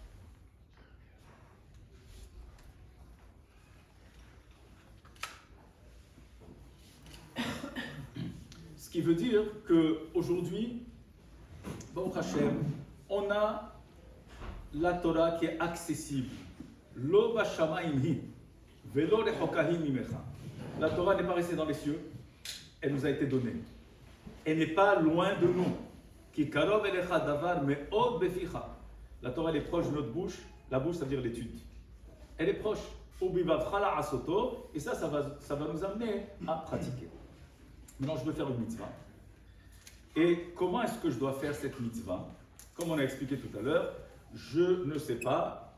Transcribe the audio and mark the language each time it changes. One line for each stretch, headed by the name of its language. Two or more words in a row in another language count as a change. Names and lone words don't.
French: Ce qui veut dire qu'aujourd'hui,
Hebrew: ברוך השם,
French: on a la Torah qui est accessible.
Hebrew: לא בשמים היא, ולא רחוקה היא ממך.
French: La Torah n'est pas restée dans les cieux, elle nous a été donnée. Elle n'est pas loin de nous.
Hebrew: כי קרוב אליך דבר מאד בפיך.
French: La Torah elle est proche de notre bouche, la bouche ça veut dire l'étude. Elle est proche.
Hebrew: ובלבבך לעשותו,
French: et ça va nous amener à pratiquer. Maintenant, je veux faire une mitzvah. Et comment est-ce que je dois faire cette mitzvah? Comme on a expliqué tout à l'heure, je ne sais pas.